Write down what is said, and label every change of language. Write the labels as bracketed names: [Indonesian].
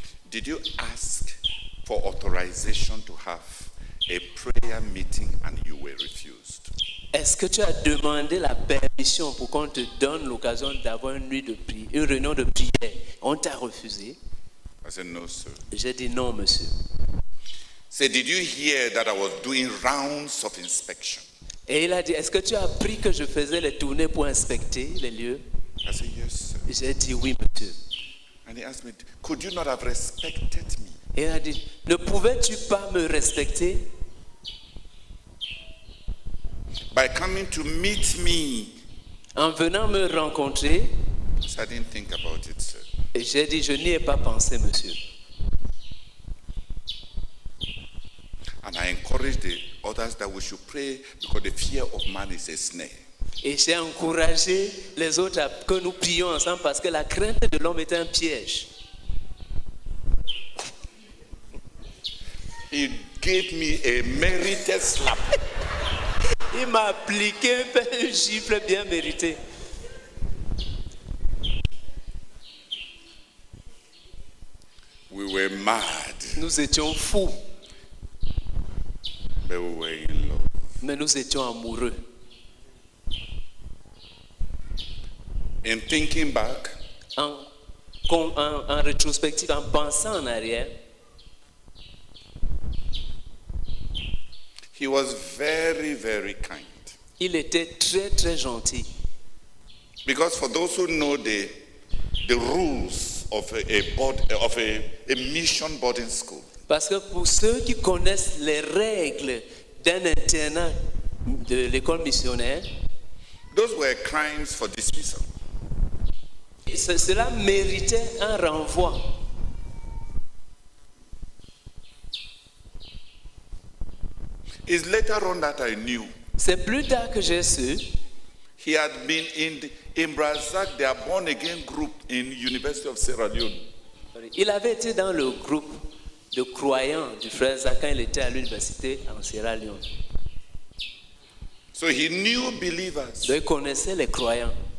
[English] did you ask for authorization to have a prayer meeting and you were refused? [French] Est-ce que tu as demandé la permission pour qu'on te donne l'occasion d'avoir une nuit de prière, une réunion de prière? On t'a refusé? [English] I said, no, sir. [French] J'ai dit non, monsieur. [English] Say, did you hear that I was doing rounds of inspection? [French] Et il a dit, est-ce que tu as appris que je faisais les tournées pour inspecter les lieux? [English] I said, yes, sir. [French] J'ai dit oui, monsieur. [English] And he asked me, could you not have respected me? [French] Et il a dit, ne pouvais-tu pas me respecter [English] By coming to meet me? [French] en venant me rencontrer? [English] So I didn't think about it, sir. [French] Et j'ai dit, je n'y ai pas pensé, monsieur. [English] And I encouraged the others that we should pray because the fear of man is a snare. [French] Et j'ai encouragé les autres à que nous prions ensemble parce que la crainte de l'homme est un piège. [English] He gave me a merited slap. [French] Il m'a appliqué un gifle bien mérité. [English] We were mad, [French] Nous étions fous, [English] but we were in love. [French] mais nous étions amoureux. [English] In thinking back, [French] En rétrospective, en pensant en arrière, [English] he was very, very kind. [French] il était très très gentil. [English] Because for those who know the rules of a mission boarding school, [French] Parce que pour ceux qui connaissent les règles d'un internat de l'école missionnaire, [English] those were crimes for dismissal. [French] cela méritait un renvoi. [English] It's later on that I knew [French] C'est plus tard que j'ai su [English] he had been in Brazil, their born again group in University of Sierra Leone. [French] il avait été dans le groupe de croyants du frère Zach quand il était à l'université en Sierra Leone. [English] So he knew believers. [French] Donc il connaissait les croyants.